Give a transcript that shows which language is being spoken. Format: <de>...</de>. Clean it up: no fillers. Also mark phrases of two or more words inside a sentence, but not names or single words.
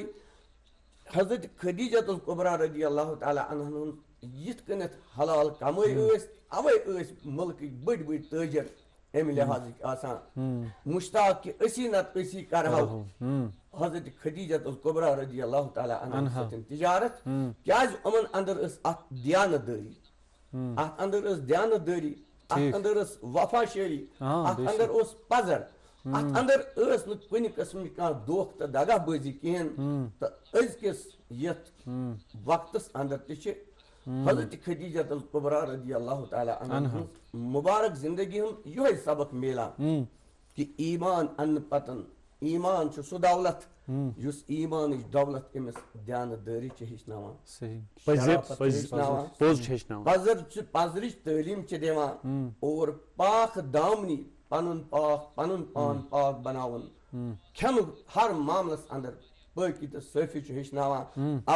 <ks>حضرت خدیجہ الکبریٰ</ks> <ar>رضی اللہ تعالیٰ عنہن</ar> <ks>ہُنٛد یِتھ کٔنٮ۪تھ حلال کمٲے ٲسۍ اوے ٲسۍ مُلکٕکۍ بٔڑۍ بٔڑۍ تٲجر امہِ لحاظٕکۍ آسان مشتاق کہِ أسی نتہٕ أسی کرہو حضرت خدیجہ الکبریٰ</ks> <ar>رضی اللہ تعالیٰ عنہن</ar> <ks>سۭتۍ تجارت کیٛازِ یِمن اندر ٲس اکھ دیانت دٲری اتھ اندر ٲس دیانت دٲری اتھ اندر ٲس وفا شٲری اتھ اندر اوس پزر اتھ اندر ٲس نہٕ کُنہِ قٕسمٕچ کانٛہہ دھوکہٕ تہٕ دگا بٲزی کِہینۍ. تہٕ أزکِس یتھ وقتس اندر تہِ چھِ حضرت خدیجہ الکبریٰ</ks> <ar>رضی اللہ تعالیٰ عنہن</ar> <ks>ہٕنٛز مُبارک زندگی ہُنٛد یِہوے سبق میلان کہِ ایمان اننہٕ پتن ایمان چھُ سُہ دولت یُس ایمانٕچ دولت أمِس دیانت دٲری چھِ ہیٚچھناوان پزرٕچ تعلیٖم چھِ دِوان اور پاک دامنی پنُن پان پاک بناوُن کھٮ۪نُک ہر معاملس اندر پٲکی تہٕ صٲفی چھُ ہیٚچھناوان.</ks>